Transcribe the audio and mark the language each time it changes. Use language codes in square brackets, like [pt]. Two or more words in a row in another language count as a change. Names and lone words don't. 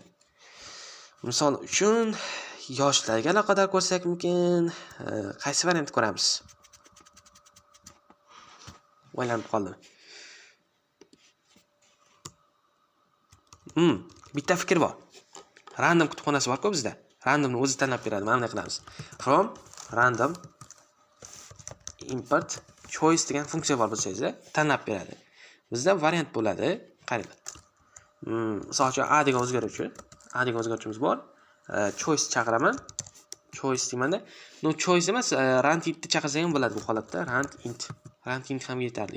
[uz] Misol uchun yoshlarga aloqador ko'rsak mumkin, qaysi variantni ko'ramiz? O'ylanib qoldim. Bitta fikr bor. Random kutubxonasi bor-ku bizda. Randomni o'zi tanlab beradi. Mana bunday qilamiz. [en] From random import choice [uz] degan funksiya bor bilsangizlar, tanlab beradi. Bizda variant bo'ladi. Qaranglar. Misol uchun a degan o'zgaruvchimiz bor. Choice chaqiraman. Choice deymanda, [en] no choice [uz] emas, [en] rand int [uz] chaqirsa ham bo'ladi bu holatda. [en] Rand int [uz] ham yetarli.